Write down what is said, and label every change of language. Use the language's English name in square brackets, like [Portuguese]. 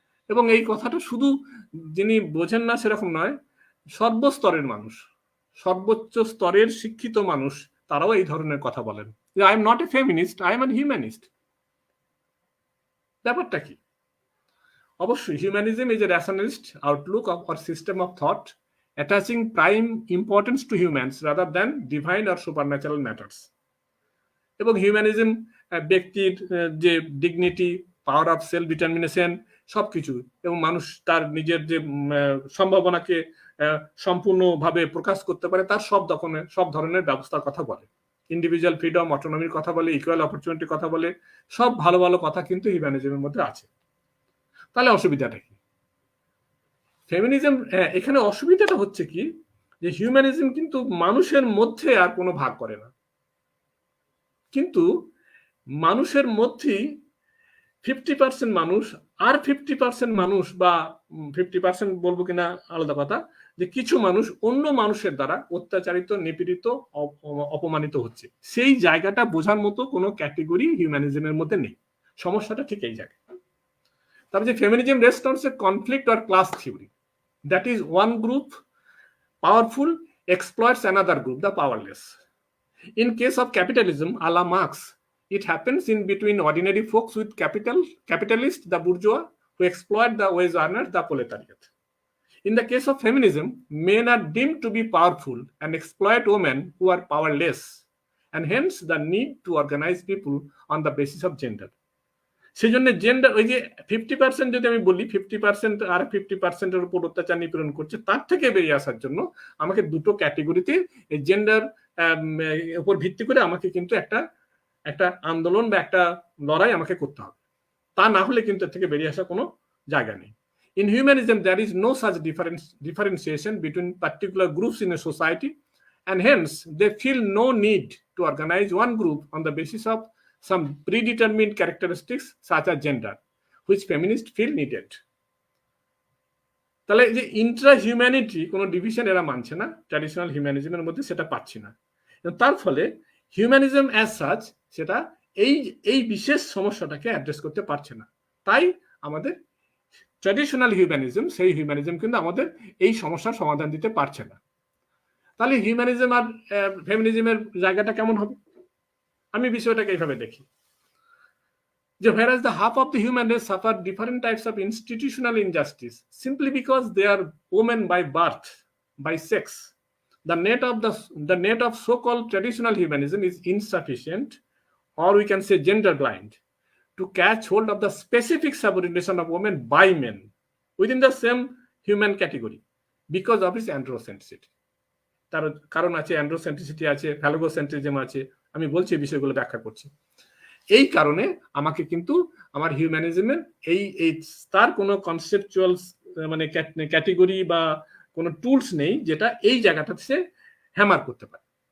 [Bangla] এবং এই কথাটা শুধু যিনি বোঝেন না সেরকম নয়, সর্বস্তরের মানুষ, সর্বোচ্চ স্তরের শিক্ষিত মানুষ, তারাও এই ধরনের কথা বলেন যে [English] I am not a feminist, I am an humanist. [Bangla] ব্যাপারটা কি? অবশ্যই [English] Humanism is a rationalist outlook or system of thought attaching prime importance to humans rather than divine or supernatural matters. [Bangla] এবং হিউম্যানিজম ব্যক্তির যে dignity, power of self determination সবকিছু, এবং মানুষ তার নিজের যে সম্ভাবনাকে সম্পূর্ণভাবে প্রকাশ করতে পারে তার সব ধরনের ব্যবস্থার কথা বলে। ইন্ডিভিজুয়াল ফ্রিডম, অটোনমির কথা বলে, ইকুয়াল অপরচুনিটির কথা বলে, সব ভালো ভালো কথা কিন্তু হিউম্যানিজমের মধ্যে আছে। তাহলে অসুবিধাটা কি? ফেমিনিজম, এখানে অসুবিধাটা হচ্ছে কি, যে হিউম্যানিজম কিন্তু মানুষের মধ্যে আর কোনো ভাগ করে না, কিন্তু মানুষের মধ্যেই 50% মানুষ আর 50% মানুষ, বা 50% বলবো কিনা আলাদা কথা, যে কিছু মানুষ অন্য মানুষের দ্বারা অত্যাচারিত, নিপীড়িত, অপমানিত হচ্ছে। সেই জায়গাটা বোঝার মতো কোনো ক্যাটেগরি হিউম্যানিজমের মধ্যে নেই। সমস্যাটা ঠিক এই জায়গায়। তারপরে যে [English] Feminism response a conflict or class theory, that is one group powerful exploits another group, the powerless. In case of capitalism, a la Marx, it happens in between ordinary folks with capitalists, the bourgeois, who exploit the wage earners, the proletariat. In the case of feminism, men are deemed to be powerful and exploit women who are powerless, and hence the need to organize people on the basis of gender. [Bangla] সেই জন্য gender, ওই যে 50% যদি আমি বলি 50% আর 50%-এর উপর অত্যাচার নিপীড়ন করছে, তার থেকে বেরিয়ে আসার জন্য আমাকে দুটো ক্যাটেগরিতে জেন্ডার উপর ভিত্তি করে আমাকে কিন্তু একটা আন্দোলন বা একটা লড়াই আমাকে করতে হবে। তা না হলে কিন্তু এর থেকে বেরিয়ে আসার কোনো জায়গা নেই। [English] In humanism, there is no such differentiation between particular groups in a society, and hence they feel no need to organize one group on the basis of some predetermined characteristics such as gender, which feminists feel needed. [Bangla] তাহলে যে Intra humanity কোনো division এরা মানছে না, traditional হিউম্যানিজমের মধ্যে সেটা পাচ্ছি না। তার ফলে হিউম্যানিজম অ্যাজ সাচ সেটা এই বিশেষ সমস্যাটাকে অ্যাড্রেস করতে পারছে না। তাই আমাদের ট্র্যাডিশনাল হিউম্যানিজম, সেই হিউম্যানিজম কিন্তু আমাদের এই সমস্যার সমাধান দিতে পারছে না। তাহলে হিউম্যানিজম আর ফেমিনিজমের জায়গাটা কেমন হবে? আমি বিষয়টাকে এইভাবে দেখি যে [English] whereas the half of the human race suffer different types of institutional injustice simply because they are women by birth, by sex, the net of so-called traditional humanism is insufficient, or we can say gender blind, to catch hold of the specific subordination of women by men within the same human category because of its androcentricity. [Bangla] তার কারণ আছে, অ্যান্ড্রোসেন্ট্রিসিটি আছে, ফ্যালোগোসেন্ট্রিজম আছে, আমি বলছি বিষয়গুলো ব্যাখ্যা করছি। এই কারণে আমাকে কিন্তু আমার হিউম্যানিজমের এই তার কোনো কনসেপচুয়াল মানে ক্যাটেগরি বা কোনো টুলস নেই যেটা এই জায়গাটাতে সে হ্যামার করতে পারে।